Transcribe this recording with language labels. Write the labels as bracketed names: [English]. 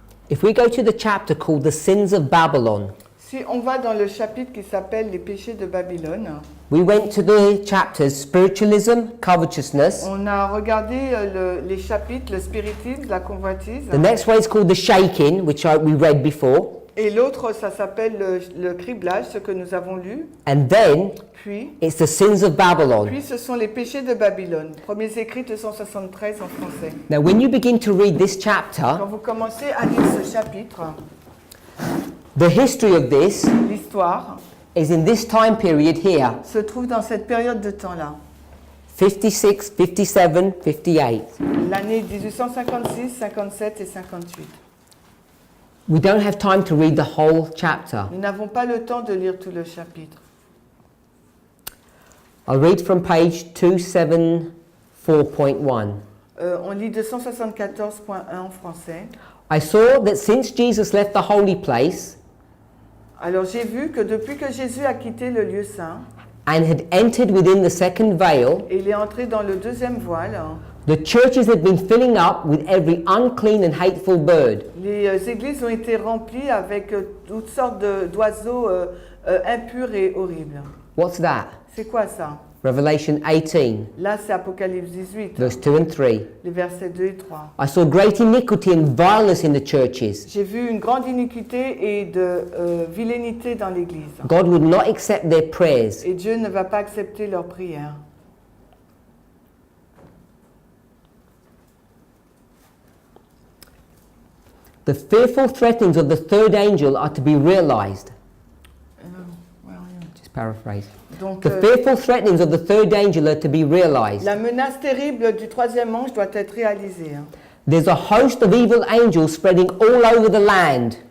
[English] If we go to the chapter called The Sins of Babylon, [French] Si on va dans le chapitre qui s'appelle Les péchés de Babylone, [English] we went to the chapters Spiritualism, Covetousness. [French] on a regardé les chapitres, le spiritisme, la convoitise. [English] The next one is called The Shaking, which we read before. [French] Et l'autre, ça s'appelle le criblage, ce que nous avons lu. [English] And then [French] Puis, [English] it's The Sins of Babylon. [French] ce sont les péchés de Babylone. Premiers écrits 273 en français. [English] Now, when you begin to read this chapter, [French] Quand vous commencez à lire ce chapitre, [English] the history of this [French] l'histoire [English] is in this time period here, [French] se trouve dans cette période de temps-là. [English] 56, 57, 58. [French] L'année 1856, 57 et 58. [English] We don't have time to read the whole chapter. [French] Nous n'avons pas le temps de lire tout le chapitre. [English] I'll read from page 274.1. [French] On lit 274.1 en français. [English] I saw that since Jesus left the holy place [French] Alors j'ai vu que depuis que Jésus a quitté le lieu saint, [English] and had entered within the second veil, [French] et il est entré dans le deuxième voile, [English] the churches had been filling up with every unclean and hateful bird, [French] les églises ont été remplies avec toutes sortes d'oiseaux impurs et horribles. [English] What's that? [French] C'est quoi ça? [English] Revelation 18, [French] Là, c'est Apocalypse 18, [English] verse 2 and 3. [French] les versets 2 et 3. [English] I saw great iniquity and violence in the churches. [French] J'ai vu une grande iniquité et de vilainité dans l'Église. [English] God would not accept their prayers. [French] Et Dieu ne va pas accepter leurs prières. [English] The fearful threatenings of the third angel are to be realized. Just paraphrase. [French] Donc, [English] The fearful threatenings of the third angel are to be realized. [French] la menace terrible du troisième ange doit être réalisée. [English] There's a host of evil angels spreading all over the land.